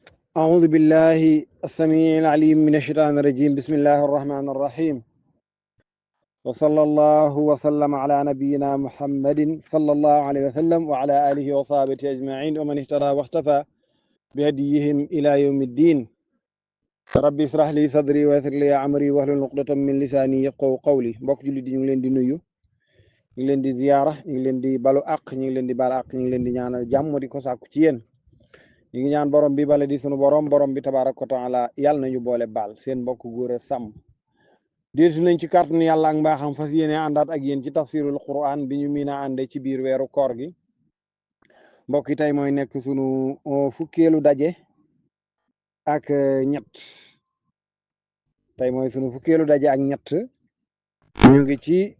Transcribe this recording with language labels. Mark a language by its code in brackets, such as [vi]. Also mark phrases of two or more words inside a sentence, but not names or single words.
[ar] أعوذ بالله السميع العليم من الشيطان الرجيم بسم الله الرحمن الرحيم وصلى الله وسلم على نبينا محمد صلى الله عليه وسلم وعلى آله وصحبه أجمعين ومن اهتدى واختفى بهديهم إلى يوم الدين ربي اشرح لي صدري ويسر لي أمري واحلل عقدة من لساني يفقهوا قولي [wo] mbokk jullit yi ñu ngi leen di nuyu ñu ngi leen di ziyaara ñu ngi leen di balu àq ñu ngi leen di baal àq ñu ngi leen di ñaanal jàmm di ko sàkku ci yéen ñu ngi ñaan borom bi bale di sunu borom bi [ar] تبارك وتعالى [wo] yàlla nañu boole baal seen mbokk góor a sàmm déesu nañ ci kàttanu yàlla ak mbaaxam fas yéene àndaat ak yéen ci [ar] تفسير القرآن [wo] bi ñu miin a ànde ci biir weeru koor gi mbokk yi tey mooy nekk sunu fukkeelu daje ak ñett tey mooy sunu fukkeelu daje ak ñett ñu ngi ci